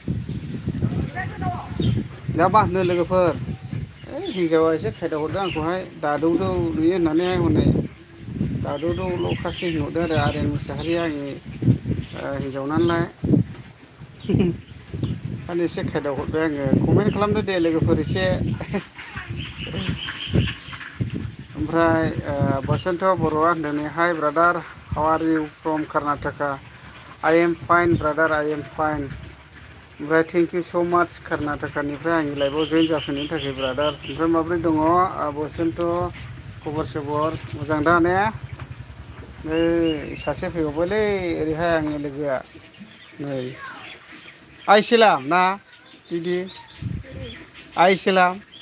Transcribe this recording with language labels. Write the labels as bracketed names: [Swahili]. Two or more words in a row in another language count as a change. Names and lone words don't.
[Bodo] दा मा होनो लोगोफोर हिन्जावा एसे खायदा हरदों आंखौहाय दादौदौ नुयो होननानैहाय हनै दादौदौल' खासि होनहरदों आरो RN मुसाहारिया आंनि हिन्जाव नालाय माने एसे खायदा हरबाय आङो कमेन्ट खालामदो दे लोगोफोर एसे ओमफ्राय बसन्त बर'आ होनदों नै [English] Hi brother how are you from Karnataka I am fine brother I am fine [Bodo] ओमफ्राय [English] thank you so much [Bodo] कर्नाटकानिफ्राय आंनि लाइफआव जइन जाफैनायनि थाखाय ब्रादार ओमफ्राय माब्रै दङ बसन्त खबर सबर मोजां दा ने नै सासे फैबावबायलै ओरैहाय आंनि लोगोआ नै आइसेलाम ना दिदि आइसेलाम